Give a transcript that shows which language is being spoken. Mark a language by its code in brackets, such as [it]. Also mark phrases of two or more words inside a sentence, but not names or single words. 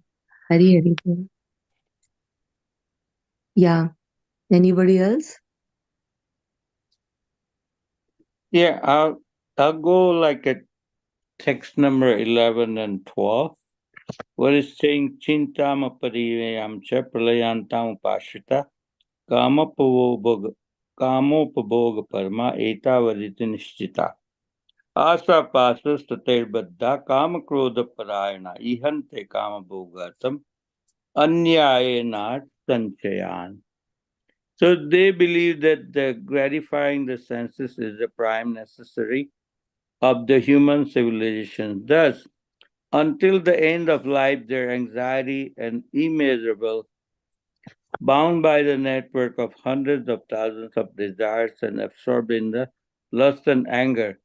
[bn] Hari Hari Bol. [en] Yeah. Anybody else? Yeah, I'll go like at text number 11 and 12, where it's saying [sa] Chintama Parivayam Cha Pralayantam Upashita Kamopabhoga Parma Etavaditi Nishtita Asa Pasas Taterbadda Kamakroda Parayana Ihante Kamabhogatam Anyayena Sanchayan. [en] So they believe that the gratifying the senses is the prime necessary of the human civilization. Thus, Until the end of life, their anxiety and immeasurable, bound by the network of hundreds of thousands of desires and absorbed in the lust and anger.